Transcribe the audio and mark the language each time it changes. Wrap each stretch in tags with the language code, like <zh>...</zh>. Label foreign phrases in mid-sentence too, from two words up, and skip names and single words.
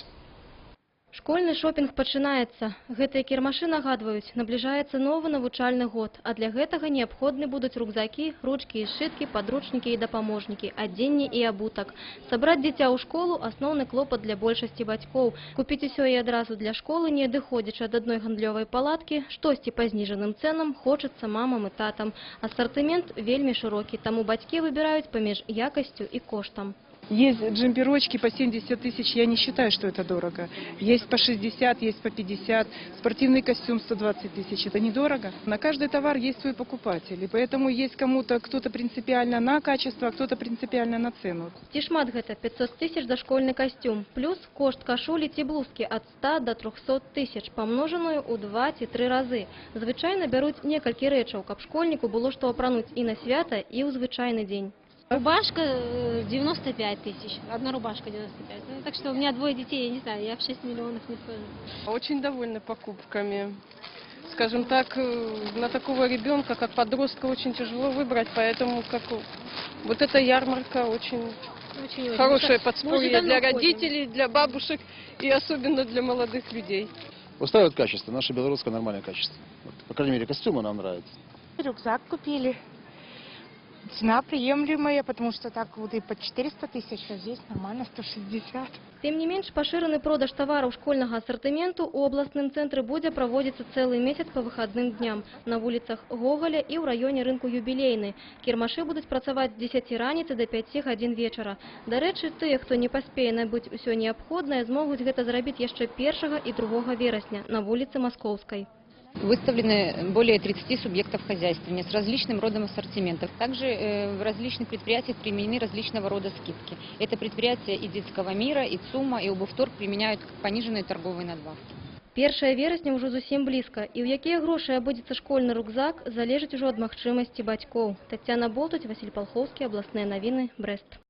<be>Школьны шопінг пачынаецца. Гэтыя кірмашы нагадваюць, набліжаецца новы навучальны год, а для гэтага неабходны будуць рюкзакі, ручкі і сшыткі, падручнікі і дапаможнікі, адзенне і абутак. Сабраць дзіця ў школу – асноўны клопат для большасці бацькоў. Купіць усё і адразу для школы, не адыходзячы ад адной гандлёвай палаткі, штосьці па зніжаным цэнам хочацца мамам і татам. Асартымент вельмі шырокі, таму бацькі выбіраюць паміж якасцю і коштам.</be> <ru>Есть джемперочки по 70 тысяч, я не считаю, что это дорого. Есть по 60, есть по 50, спортивный костюм 120 тысяч, это недорого. На каждый товар есть свой покупатель, и поэтому есть кто-то принципиально на качество, а кто-то принципиально на цену.</ru> <be>Ці шмат гэта 500 тысяч за школьны костюм, плюс кошт кашулі ці блузкі ад 100 до 300 тысяч, памножаную ў 2 ці 3 разы. Звычайна бяруць некалькі рэчаў, каб школьніку было што апрануць і на свята, і ў звычайны дзень.</be> <ru>Рубашка 95 тысяч, одна рубашка 95. Ну, так что у меня двое детей, я не знаю, я в 6 миллионов не вхожу. Очень довольна покупками. Скажем так, на такого ребенка, как подростка, очень тяжело выбрать, поэтому вот эта ярмарка очень хорошее подспорье для родителей, для бабушек и особенно для молодых людей. Устраивает качество, наше белорусское нормальное качество. Вот, по крайней мере, костюмы нам нравятся. Рюкзак купили. Цена приемлемая, потому что так вот и по 400 тысяч, а здесь нормально 160.</ru> <be>Тым не менш, пашыраны продаж тавараў школьнага асартыменту у абласным цэнтры будзе праводзіцца цэлы месяц па выхадным дням на вуліцах Гоголя і ў раёне рынку Юбілейны. Кірмашы будуць працаваць з 10 раніцы до 5 гадзін вечара. Дарэчы, тыя, хто не паспее набыць усё неабходнае, змогуць гэта зрабіць яшчэ 1 і 2 верасня на вуліцы Маскоўскай.</be> <ru>Выставлены более 30 субъектов хозяйствования с различным родом ассортиментов. Также в различных предприятиях применены различного рода скидки. Это предприятия и детского мира, и ЦУМа, и Обувторг применяют пониженные торговые надбавки.</ru> <be>1 верасня ўжо зусім блізка, і ў якія грошы абудзецца школьны рюкзак, залежыць ужо ад магчымасці бацькоў. Тацяна Болтуць, Васіль Палхоўскі, абласныя навіны, Брэст.</be>